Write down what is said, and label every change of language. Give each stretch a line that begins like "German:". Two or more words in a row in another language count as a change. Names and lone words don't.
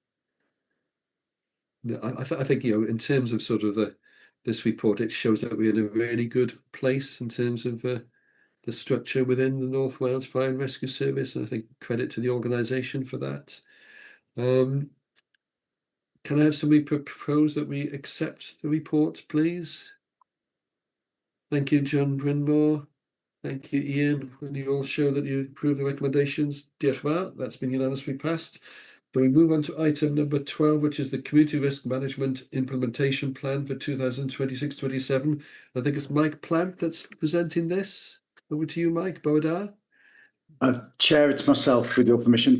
English: No, I think, you know, in terms of sort of this report, it shows that we're in a really good place in terms of the structure within the North Wales Fire and Rescue Service, and I think credit to the organisation for that. Can I have somebody propose that we accept the report, please? Thank you, John Brynmore. Thank you, Ian. Will you all show that you approve the recommendations?
Welsh: Diolch yn fawr.
English: That's been unanimously passed. So we move on to item number 12, which is the Community Risk Management Implementation Plan for 2026-27. I think it's Mike Plant that's presenting this. Over to you, Mike. Bowdar. Chair, it's myself, with your permission.